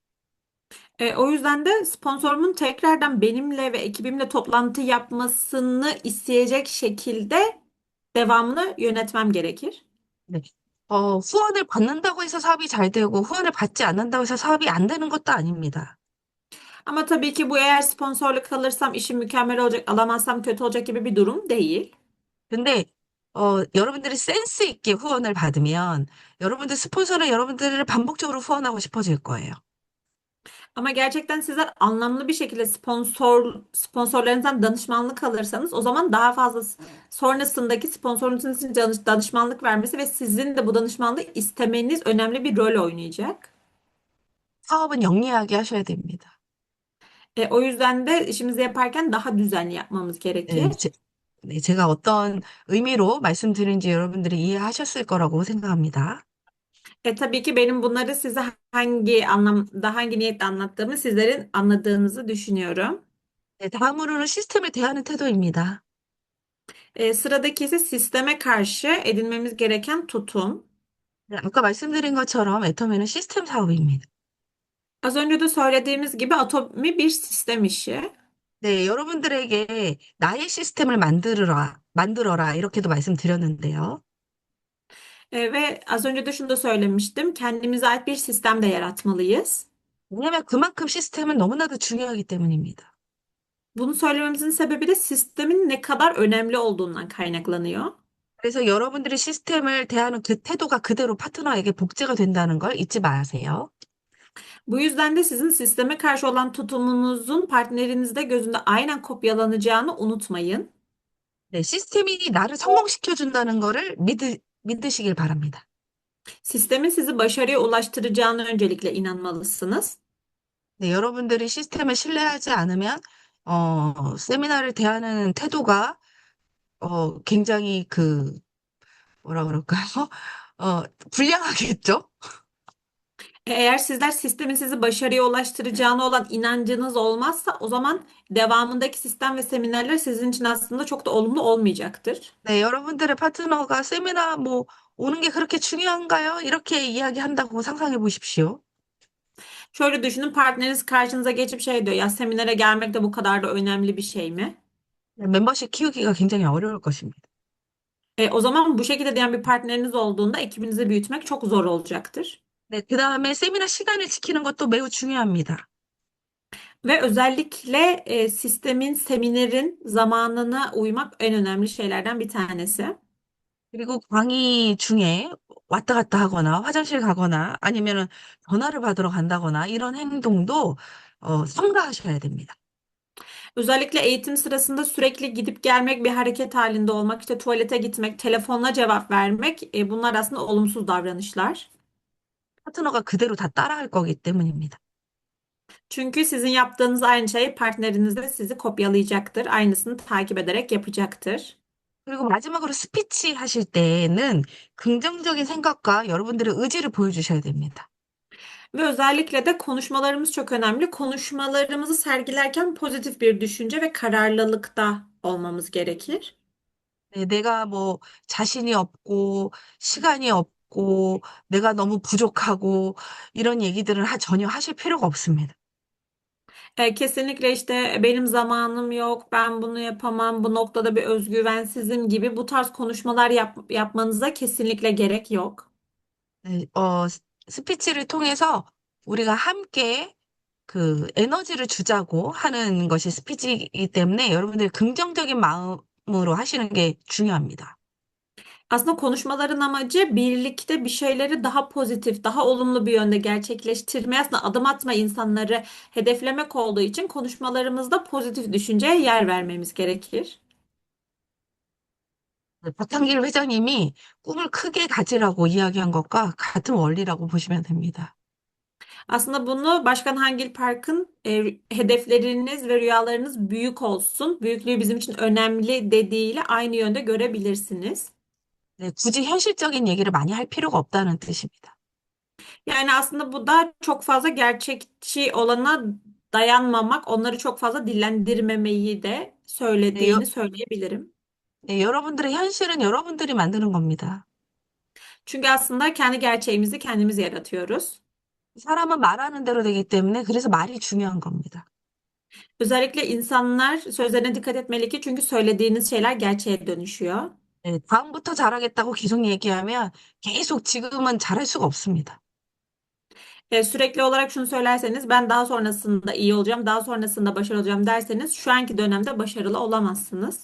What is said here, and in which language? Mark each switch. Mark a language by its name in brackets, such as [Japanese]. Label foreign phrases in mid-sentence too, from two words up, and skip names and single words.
[Turkish] O yüzden de sponsorumun tekrardan benimle ve ekibimle toplantı yapmasını isteyecek şekilde devamını yönetmem gerekir. [Korean] 네. 후원을 받는다고 해서 사업이 잘 되고 후원을 받지 않는다고 해서 사업이 안 되는 것도 아닙니다. [Turkish] Ama tabii ki bu eğer sponsorluk alırsam işim mükemmel olacak, alamazsam kötü olacak gibi bir durum değil. [Korean] 근데 여러분들이 센스 있게 후원을 받으면 여러분들 스폰서는 여러분들을 반복적으로 후원하고 싶어질 거예요. [Turkish] Ama gerçekten sizler anlamlı bir şekilde sponsorlarınızdan danışmanlık alırsanız o zaman daha fazla sonrasındaki sponsorunuzun sizin danışmanlık vermesi ve sizin de bu danışmanlığı istemeniz önemli bir rol oynayacak. [Korean] 사업은 영리하게 하셔야 됩니다. [Turkish] O yüzden de işimizi yaparken daha düzenli yapmamız [Korean] 네, [Turkish] gerekir. [Korean] 네, 제가 어떤 의미로 말씀드린지 여러분들이 이해하셨을 거라고 생각합니다. [Turkish] Tabii ki benim bunları size hangi anlamda, hangi niyetle anlattığımı sizlerin anladığınızı düşünüyorum. [Korean] 네, 다음으로는 시스템을 대하는 태도입니다. [Turkish] Sıradaki ise sisteme karşı edinmemiz gereken tutum. [Korean] 네, 아까 말씀드린 것처럼 애터미는 시스템 사업입니다. [Turkish] Az önce de söylediğimiz gibi Atomi bir sistem işi. [Korean] 네, 여러분들에게 나의 시스템을 만들어라, 이렇게도 말씀드렸는데요. [Turkish] Ve az önce de şunu da söylemiştim. Kendimize ait bir sistem de yaratmalıyız. [Korean] 왜냐하면 그만큼 시스템은 너무나도 중요하기 때문입니다. [Turkish] Bunu söylememizin sebebi de sistemin ne kadar önemli olduğundan kaynaklanıyor. [Korean] 그래서 여러분들이 시스템을 대하는 그 태도가 그대로 파트너에게 복제가 된다는 걸 잊지 마세요. [Turkish] Bu yüzden de sizin sisteme karşı olan tutumunuzun partnerinizde gözünde aynen kopyalanacağını unutmayın. [Korean] 네, 시스템이 나를 성공시켜준다는 거를 믿으시길 바랍니다. [Turkish] Sistemin sizi başarıya ulaştıracağına öncelikle inanmalısınız. [Korean] 네, 여러분들이 시스템을 신뢰하지 않으면, 세미나를 대하는 태도가, 굉장히 뭐라 그럴까요? 불량하겠죠? [Turkish] Eğer sizler sistemin sizi başarıya ulaştıracağına olan inancınız olmazsa o zaman devamındaki sistem ve seminerler sizin için aslında çok da olumlu olmayacaktır. [Korean] 네, 여러분들의 파트너가 세미나 오는 게 그렇게 중요한가요? 이렇게 이야기한다고 상상해 보십시오. [Turkish] Şöyle düşünün, partneriniz karşınıza geçip şey diyor, ya seminere gelmek de bu kadar da önemli bir şey mi? [Korean] 멤버십 키우기가 굉장히 어려울 것입니다. [Turkish] O zaman bu şekilde diyen bir partneriniz olduğunda ekibinizi büyütmek çok zor olacaktır. [Korean] 네, 그 다음에 세미나 시간을 지키는 것도 매우 중요합니다. [Turkish] Ve özellikle sistemin, seminerin zamanına uymak en önemli şeylerden bir tanesi. [Korean] 그리고 강의 중에 왔다 갔다 하거나 화장실 가거나 아니면은 전화를 받으러 간다거나 이런 행동도 삼가하셔야 됩니다. [Turkish] Özellikle eğitim sırasında sürekli gidip gelmek, bir hareket halinde olmak, işte tuvalete gitmek, telefonla cevap vermek, bunlar aslında olumsuz davranışlar. [Korean] 파트너가 그대로 다 따라할 거기 때문입니다. [Turkish] Çünkü sizin yaptığınız aynı şeyi partneriniz de sizi kopyalayacaktır. Aynısını takip ederek yapacaktır. [Korean] 그리고 마지막으로 스피치 하실 때는 긍정적인 생각과 여러분들의 의지를 보여주셔야 됩니다. [Turkish] Ve özellikle de konuşmalarımız çok önemli. Konuşmalarımızı sergilerken pozitif bir düşünce ve kararlılıkta olmamız gerekir. [Korean] 네, 내가 뭐 자신이 없고 시간이 없고 내가 너무 부족하고 이런 얘기들은 전혀 하실 필요가 없습니다. [Turkish] Kesinlikle işte benim zamanım yok, ben bunu yapamam, bu noktada bir özgüvensizim gibi bu tarz konuşmalar yapmanıza kesinlikle gerek yok. [Korean] 네, 스피치를 통해서 우리가 함께 그 에너지를 주자고 하는 것이 스피치이기 때문에 여러분들이 긍정적인 마음으로 하시는 게 중요합니다. [Turkish] Aslında konuşmaların amacı birlikte bir şeyleri daha pozitif, daha olumlu bir yönde gerçekleştirmeye, aslında adım atma, insanları hedeflemek olduğu için konuşmalarımızda pozitif düşünceye yer vermemiz gerekir. [Korean] 네, 박한길 회장님이 꿈을 크게 가지라고 이야기한 것과 같은 원리라고 보시면 됩니다. [Turkish] Aslında bunu Başkan Hangil Park'ın hedefleriniz ve rüyalarınız büyük olsun, büyüklüğü bizim için önemli dediğiyle aynı yönde görebilirsiniz. [Korean] 네, 굳이 현실적인 얘기를 많이 할 필요가 없다는 뜻입니다. [Turkish] Yani aslında bu da çok fazla gerçekçi olana dayanmamak, onları çok fazla dillendirmemeyi de [Korean] 네, [Turkish] söylediğini söyleyebilirim. [Korean] 네, 여러분들의 현실은 여러분들이 만드는 겁니다. [Turkish] Çünkü aslında kendi gerçeğimizi kendimiz yaratıyoruz. [Korean] 사람은 말하는 대로 되기 때문에 그래서 말이 중요한 겁니다. [Turkish] Özellikle insanlar sözlerine dikkat etmeli ki, çünkü söylediğiniz şeyler gerçeğe dönüşüyor. [Korean] 네, 다음부터 잘하겠다고 계속 얘기하면 계속 지금은 잘할 수가 없습니다. [Turkish] Sürekli olarak şunu söylerseniz, ben daha sonrasında iyi olacağım, daha sonrasında başarılı olacağım derseniz şu anki dönemde başarılı olamazsınız.